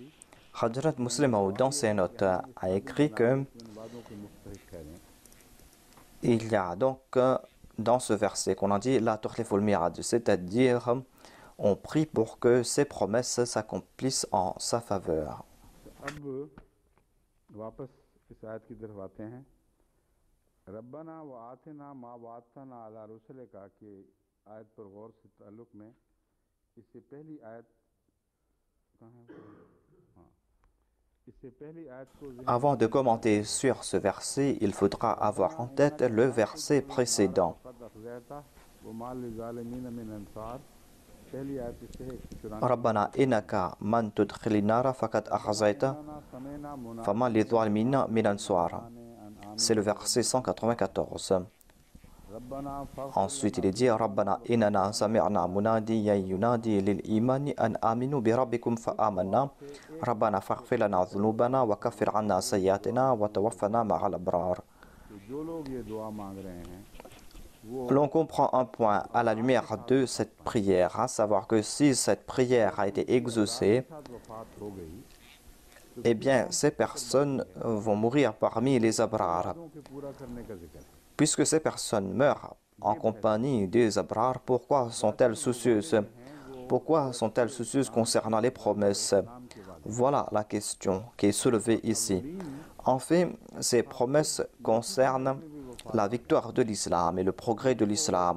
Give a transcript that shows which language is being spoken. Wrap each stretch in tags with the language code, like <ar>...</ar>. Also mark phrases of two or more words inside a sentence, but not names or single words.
<fr>Hadrat Muslim Maud, dans ses notes, a écrit que</fr> <ur>इन वादों के मुस्तहिक ठहरें।</ur> <fr>il y a donc dans ce verset qu'on a dit</fr> <ar>لا تخلف الميعاد,</ar> <fr>c'est-à-dire on prie pour que ces promesses s'accomplissent en sa faveur.</fr> <ur>اب واپس اس آیت کی طرف آتے ہیں</ur> <ar>ربنا وآتنا ما وعدتنا على رسلك</ar> <ur>کہ آیت پر غور سے تعلق میں اس سے پہلی آیت کہاں ہے ہاں اس سے پہلی آیت کو</ur> <fr>Avant de commenter sur ce verset, il faudra avoir en tête le verset précédent.</fr> <ar>وما للظالمين من أنصار</ar> <ur>پہلی آیت اس سے ہے 94</ur> <ar>ربنا إنك من تدخل النار فقد أخزيته فما للظالمين من أنصار.</ar> <fr>C'est le verset 194.</fr> <ar>रब्बना</ar> <fr>Ensuite, il est dit</fr> <ar>ربنا إننا سمعنا مناديا ينادي للإيمان أن آمنوا بربكم فآمنا ربنا فاغفر لنا ذنوبنا وكفر عنا سيئاتنا وتوفنا مع الأبرار.</ar> <ur>जो लोग ये दुआ मांग रहे हैं</ur> <fr>L'on comprend un point à la lumière de cette prière, à savoir que si cette prière a été exaucée,</fr> <ur>वफात हो गई</ur> <fr>eh bien, ces personnes vont mourir parmi les abrar.</fr> <ur>वादों के पूरा करने का जिक्र है</ur> <fr>Puisque ces personnes meurent en compagnie des abrar, pourquoi sont-elles soucieuses? Pourquoi sont-elles soucieuses concernant les promesses? Voilà la question qui est soulevée ici. En fait, ces promesses concernent la victoire de l'islam et le progrès de l'islam.</fr>